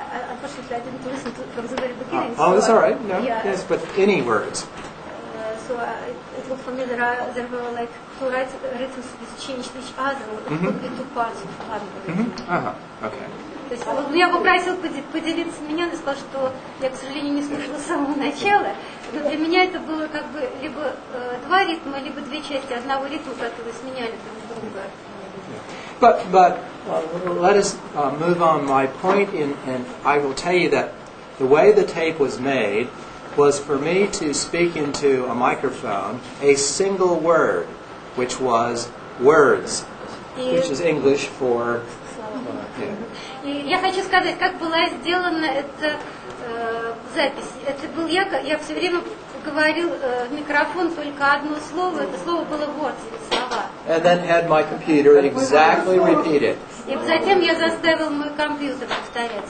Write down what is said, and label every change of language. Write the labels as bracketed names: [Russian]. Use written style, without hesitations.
[English] Unfortunately, I didn't listen from the very beginning. Oh, that's all right. No, Yeah. yes, but any words. so it looked familiar. There were like two rhythms which changed each other. It could be two parts of one rhythm. Okay. [Russian] То есть он меня попросил поделиться меня, он сказал, что я, к сожалению, не слышала с самого начала, но для меня это было как бы либо два ритма, либо две части одного ритма, которые сменяли друг друга. [English] But let us move on. My point, and I will tell you that the way the tape was made was for me to speak into a microphone a single word, which was words, which is English for... [Russian] И я хочу сказать, как была сделана эта запись. Это был я все время говорил в микрофон только одно слово, это слово было words, слова. [English] And then had my computer exactly repeat it. [Russian] И затем я заставил мой компьютер повторять.